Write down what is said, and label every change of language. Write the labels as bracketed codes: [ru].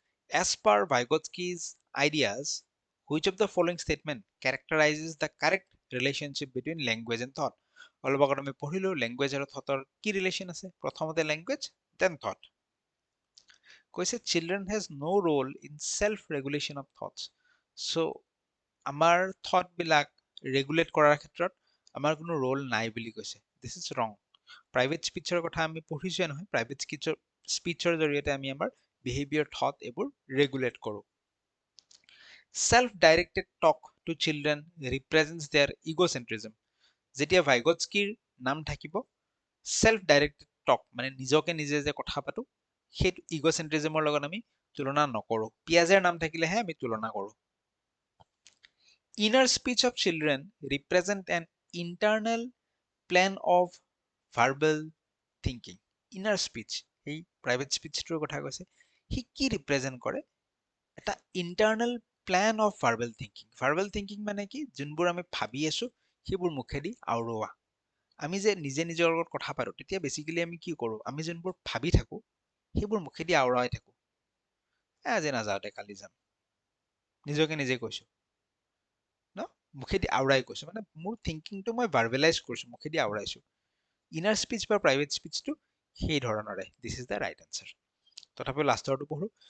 [en] As per Vygotsky's ideas, which of the following statement characterizes the correct relationship between language and thought? [as] অলপ আগত আমি পঢ়িলো language আৰু থটৰ কি ৰিলেশ্যন আছে? প্ৰথমতে লেংগুৱেজ দেন থট। কৈছে [en] children has no role in self regulation of thoughts. [as] So আমাৰ থট বিলাক ৰেগুলেট কৰাৰ ক্ষেত্ৰত আমাৰ কোনো ৰোল নাই বুলি কৈছে। [en] This is wrong. [as] প্ৰাইভেট স্পীচৰ কথা আমি পঢ়িছোৱে নহয়, প্ৰাইভেট স্পীচৰ জৰিয়তে আমি আমাৰ বিহেভিয়াৰ থট এইবোৰ ৰেগুলেট কৰোঁ। [en] Self directed talk to children represents their egocentrism. [as] যেতিয়া ভাইগটস্কিৰ নাম থাকিব সেলফ ডাইৰেক্টেড টক মানে নিজকে নিজে যে কথা পাতো সেইটো ইগোচেন্ট্ৰিজমৰ লগত আমি তুলনা নকৰোঁ। পিয়াজেৰ নাম থাকিলেহে আমি তুলনা কৰোঁ। [en] Inner speech of children represent an internal plan of verbal thinking. [as] Inner speech, এই private speechটোৰ কথা কৈছে, সি কি represent কৰে? [en] এটা internal plan of verbal thinking. Verbal thinking [as] মানে কি? যোনবোৰ আমি ভাবি আছো সেইবোৰ মুখেদি আওৰোৱা। আমি যে নিজে নিজৰ লগত কথা পাতো তেতিয়া বেসিক্যালি আমি কি কৰো? আমি যোনবোৰ ভাবি থাকো সেইবোৰ মুখেদি আওৰাই থাকো। আজি নাযাওঁ দে কালি যাম। নিজকে নিজে কৈছো। ন মুখেদি আওৰাই কৈছো মানে মোৰ থিংকিংটো মই ভাৰ্বেলাইজ কৰিছো মুখেদি আওৰাইছো। ইনাৰ স্পিচ বা প্ৰাইভেট স্পিচটো সেই ধৰণৰে। [en] This is the right answer. [as] তথাপিও লাষ্টৰটো পঢ়ো।